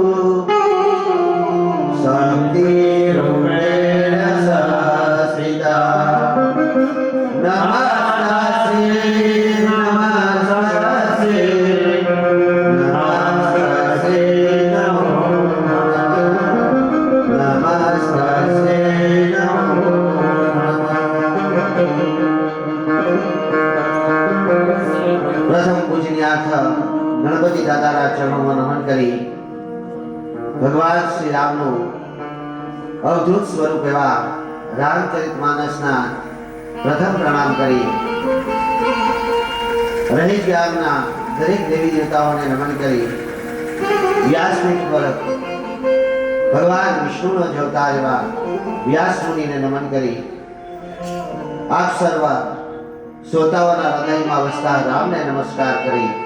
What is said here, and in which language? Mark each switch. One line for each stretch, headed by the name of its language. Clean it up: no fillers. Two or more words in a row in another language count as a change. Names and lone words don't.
Sanskrit: शक्तिरूपेण संस्थिता नमस्तास्यै नमस्तास्यै नमस्तास्यै नमो नमः नमस्तास्यै नमो नमः प्रथम पूजनीयार्थ गणपति
Gujarati: दादाના ચરણોમાં નમન કરી ભગવાન શ્રી રામનું અવધૂત સ્વરૂપ એવા રામચરિતમાનસના પ્રથમ પ્રણામ કરી રહીશ ગામના દરેક દેવી દેવતાઓને નમન કરી વ્યાસપીઠ પર ભગવાન વિષ્ણુનો જ અવતાર એવા વ્યાસ મુનિને નમન કરી આપ સર્વ શ્રોતાઓના હૃદયમાં વસતા રામને નમસ્કાર કરી